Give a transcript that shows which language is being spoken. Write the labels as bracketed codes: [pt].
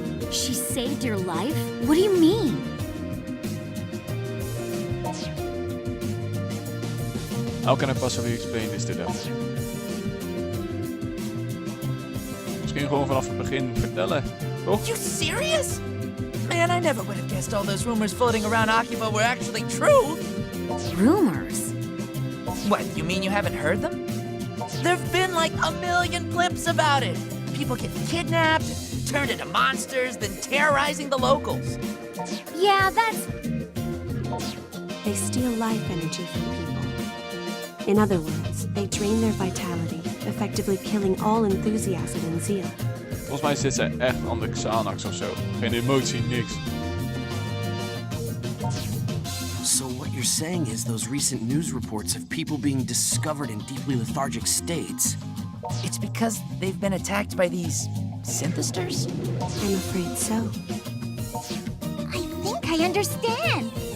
[en] She saved your life? What do you mean? How can I possibly explain this to them? [nl] Misschien gewoon vanaf het begin vertellen, toch? [en] You serious? Man, I never would have guessed all those rumors floating around Akiba were actually true. Rumors? What, you mean you haven't heard them? There've been like a million clips about it. People getting kidnapped, turned into monsters, then terrorizing the locals. Yeah, that's... They steal life energy from people. In other words, they drain their vitality, effectively killing all enthusiasm and zeal. [nl] Volgens mij zit zij echt aan de Xanax of zo. Geen emotie, niks. [en] So what you're saying is those recent news reports of people being discovered in deeply lethargic states. It's because they've been attacked by these Synthisters? I'm afraid so. I think I understand.